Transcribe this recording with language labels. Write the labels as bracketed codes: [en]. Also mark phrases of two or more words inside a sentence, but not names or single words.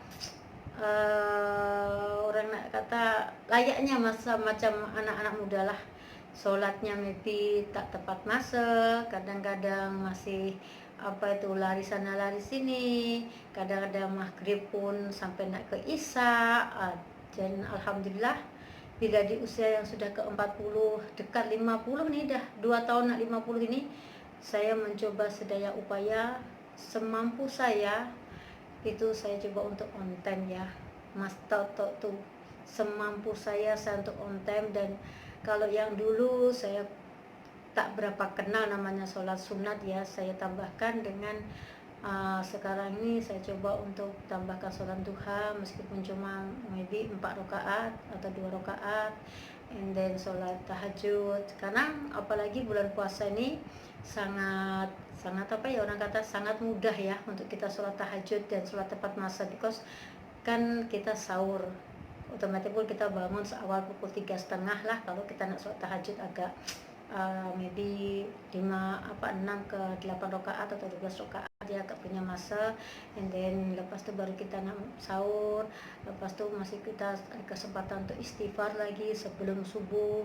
[ms] orang nak kata layaknya masa macam anak-anak muda lah, solatnya maybe tak tepat masa, kadang-kadang masih apa itu lari sana lari sini, kadang-kadang maghrib pun sampai nak ke isya. Dan alhamdulillah bila di usia yang sudah ke 40 dekat 50 nih, dah 2 tahun nak 50 ini, saya mencoba sedaya upaya semampu saya itu saya coba untuk [en] on time [ms] ya Mas Toto tuh, semampu saya untuk [en] on time. [ms] Dan kalau yang dulu saya tak berapa kenal namanya sholat sunat ya, saya tambahkan dengan sekarang ini saya coba untuk tambahkan sholat duha meskipun cuma maybe 4 rakaat atau 2 rakaat, [en] and then [ms] sholat tahajud. Karena apalagi bulan puasa ini sangat apa ya, orang kata sangat mudah ya untuk kita sholat tahajud dan sholat tepat masa, because kan kita sahur otomatis pun kita bangun seawal pukul 3.30 lah kalau kita nak sholat tahajud agak maybe 6 ke 8 rakaat atau 12 rakaat dia agak punya masa, [en] and then [ms] lepas tu baru kita nak sahur, lepas tu masih kita ada kesempatan untuk istighfar lagi sebelum subuh.